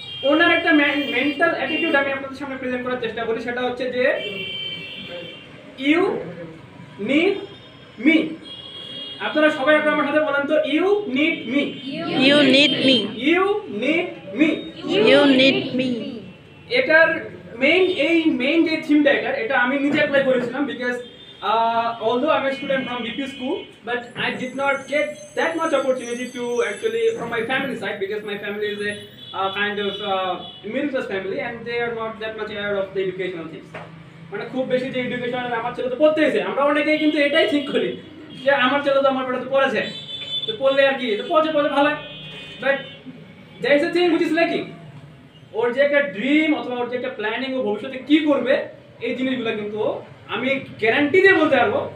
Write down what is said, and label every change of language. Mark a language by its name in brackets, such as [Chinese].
[Bangla] ওনার একটা mental attitude আমি আপনাদের সামনে প্রেজেন্ট করার চেষ্টা করি, সেটা হচ্ছে যে [English] You need me. [Bangla] আপনারা সবাই একবার আমার সাথে বলেন তো, [English] You need me, you need me, you need me, you need me. [Bangla] এটার মেইন যে থিমটা এটা আমি নিজে অ্যাপ্লাই করেছিলাম, because [English] although I'm a student from BP school, but I did not get that much opportunity to actually from my family side, because my family is a kind of middle class family and they are not that much aware of the educational things. [Bangla] মানে খুব বেশি যে education আমার ছেলে তো পড়তেইছে, আমরা অনেকেই কিন্তু এটাই ঠিক করি যে আমার ছেলে তো আমার পেটে তো পড়েছে, তো পড়লে আর কি, তো পড়ছে ভালো, [English] But that is the thing which is lacking. [Bangla] ওর যে একটা ড্রিম অথবা ওর যে একটা প্ল্যানিং, ও ভবিষ্যতে কি করবে, এই জিনিসগুলো কিন্তু আমি গ্যারান্টি দিয়ে বলতে পারবো।